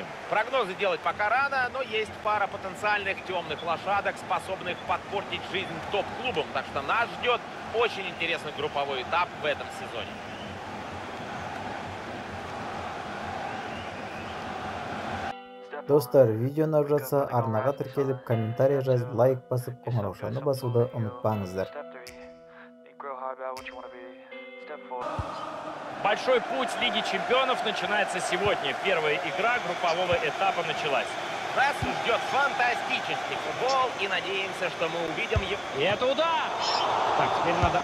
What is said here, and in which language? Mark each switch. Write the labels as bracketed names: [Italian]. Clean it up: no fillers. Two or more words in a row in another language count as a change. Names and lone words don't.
[Russian] Прогнозы делать пока рано, но есть пара потенциальных темных лошадок, способных подпортить жизнь топ-клубам. Так что нас ждет очень интересный групповой этап в этом сезоне. [Kazakh] Достар, видеоны алып жатса, арнаға тіркеліп, комментарий жазып, лайк басып, қоңыраушаны басуды ұмытпаңыздар. [Russian] Большой путь Лиги Чемпионов начинается сегодня. Первая игра группового этапа началась. Нас ждет фантастический футбол, и надеемся, что мы увидим его. И это удар! Так, теперь надо...